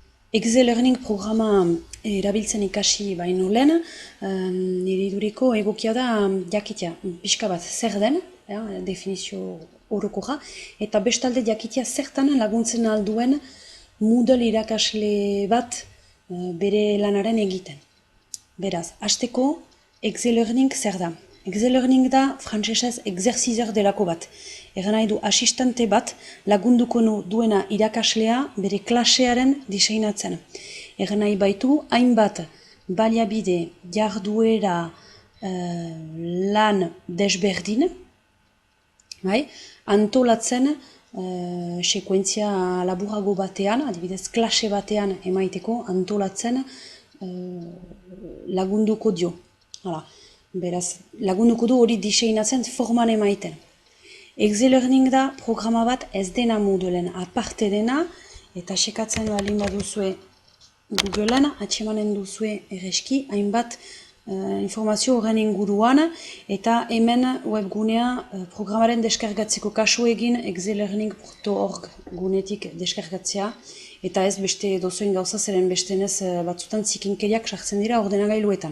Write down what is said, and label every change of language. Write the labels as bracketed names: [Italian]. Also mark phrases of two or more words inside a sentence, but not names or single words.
[Basque] Excel-Learning programa erabiltzen ikasi baino lehen, nire iduriko egokia da jakitea pixka bat zer den, definizio orokorra, eta bestalde jakitea zertan laguntzen alduen Moodle irakasle bat bere lanaren egiten. Beraz, hasteko Excel-Learning zer da? Excel-Learning da frantsesez exercizeur delako bat. Egan nahi du asistente bat lagunduko duena irakaslea bere klasearen diseinatzen. Egan nahi baitu hainbat baliabide jarduera lan desberdin, antolatzen sekuentzia laburago batean, adibidez klase batean emaiteko antolatzen lagunduko dio. Hala. Beraz, lagunduko du hori diseinatzen forman emaiten. Excel-Learning da programa bat ez dena Moodleen aparte dena, eta sekatzen balin baduzue Googleen, atxemanen duzue erreski, hainbat informazio horren inguruan, eta hemen webgunea programaren deskargatzeko kasu egin excellearning.org gunetik deskargatzea, eta ez beste dozoin gauza zeren bestenez batzutan zikinkeriak sartzen dira ordenagailuetan.